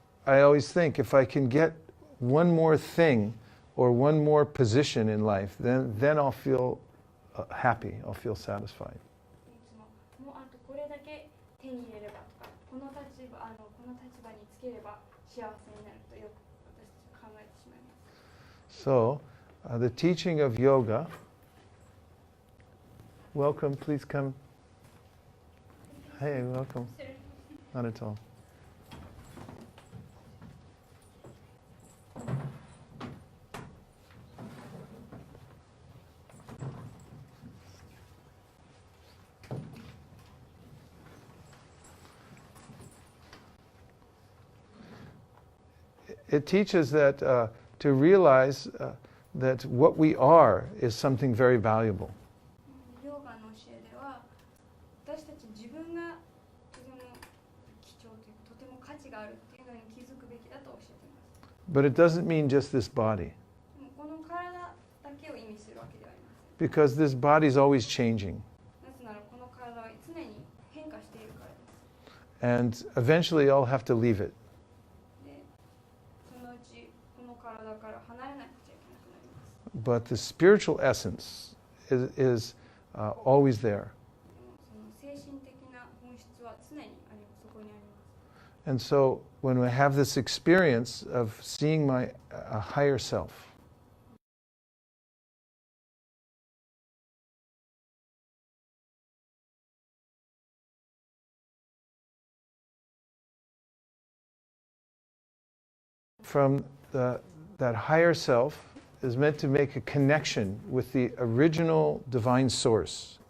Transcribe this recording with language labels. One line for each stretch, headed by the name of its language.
English: So I always think if I can get one more thing or one more position in life, then I'll feel happy. I'll feel satisfied.
Japanese: いつももうあとこれだけ手に入れればとか、この立場につければ幸せになるとよく私たちは考えてしまいます。
English: So the teaching of yoga. Welcome, please come. Hey, welcome. Not at all. It teaches that to realize that what we are is something very valuable.
Japanese: ヨガの教えでは私たち自分がとても貴重というかとても価値があるっていうのに気づくべきだと教えています。
English: But it doesn't mean just this body.
Japanese: この体だけを意味するわけではありません。
English: Because this body is always changing.
Japanese: なぜならこの体は常に変化しているからです。
English: And eventually I'll have to leave it.
Japanese: で、そのうちこの体から離れなくちゃいけなくなります。
English: But the spiritual essence is always there.
Japanese: でもその精神的な本質は常にそこにあります。
English: And so when we have this experience of seeing my higher self, from that higher self is meant to make a connection with the original divine source.